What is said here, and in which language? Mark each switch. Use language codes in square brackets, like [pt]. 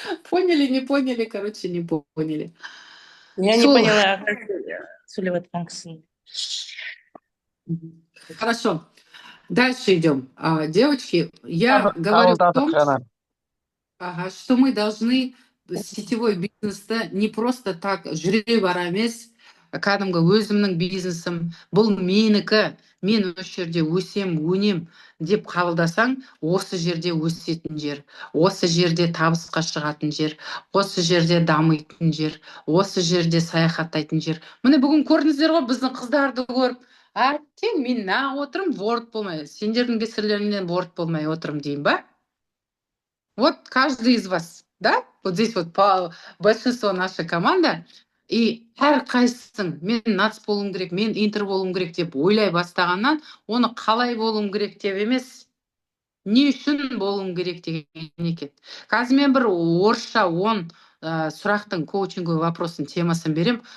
[ru] Поняли, не поняли, короче, не поняли. Я не [kk] Сол. [ru] поняла, как [kk] сөйлеп жатқан кісіні. [ru] Хорошо. Дальше идем. Девочки, я говорю о том, что мы должны [kk] сетевой бизнесті не просто так жүре бара емес, кәдімгі өзімнің бизнесім, бұл менікі, мен осы жерде өсем, өнем деп қабылдасаң, осы жерде өсетін жер, осы жерде табысқа шығатын жер, осы жерде дамитын жер, осы жерде саяхаттайтын жер. Міне бүгін көрдіңіздер ғой, біздің қыздарды көріп, әттең мен отырым, ворд болмай, сендердің кесірлеріңнен ворд болмай отырым деймін ба? [ru] Вот каждый из вас, да? Вот здесь вот большинство наша команда. [kk] И әрқайсысың мен нац болуым керек, мен интер болуым керек деп ойлай бастағаннан, оны қалай болуым керек деп емес, не үшін болуым керек деген екен. Қазір мен бір орысша 10 сұрақтың коучингі вопростың темасын берем.